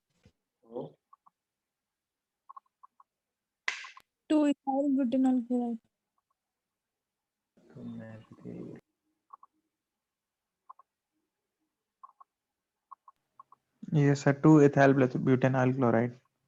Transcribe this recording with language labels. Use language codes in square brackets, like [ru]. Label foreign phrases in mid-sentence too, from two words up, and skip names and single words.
[en] 2 ethyl butanol chloride. [hi] तो मैं भी [en] Yes, sir. 2 ethyl butanol chloride.